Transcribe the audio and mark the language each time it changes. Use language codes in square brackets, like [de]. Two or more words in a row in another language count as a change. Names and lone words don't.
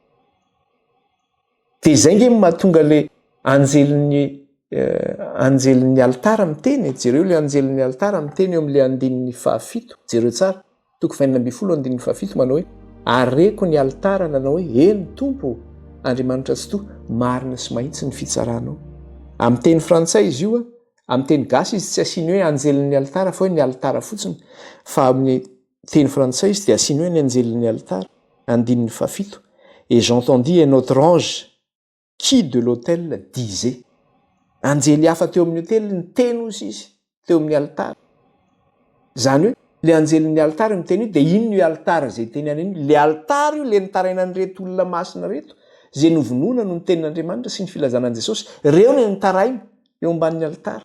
[mg] Dia izay nge mahatonga ilay anjelin'ny altara miteny, jereo ilay anjelin'ny altara miteny eo amin'ilay 7, jereo tsara, 2:20 manao hoe areko ny altara nanao hoe eny tompo Andriamanitra tsy toa, marina sy mahitsy ny fitsaranao. Amin'ny teny frantsay izy io, amin'ny teny gasy izy tsy asiany hoe anjelin'ny altara fa hoe ny altara fotsiny, fa amin'ny teny frantsay izy dia asiany hoe ny anjelin'ny altara. [fr] 7 et j'entendis un autre ange qui de l'autel disait. [mg] Anjely hafa teo amin'ny hôtely ny teny ozy izy teo amin'ny altara. Zany hoe le anjelin'ny altara miteny io dia ino io altara zay teny any iny? Le altara io le nitaraina an'ireto olona masina reto, zay novonoina no ny tenin'Andriamanitra sy ny filazanan' Jesosy, reo no nitaraina eo ambanin'ny altara.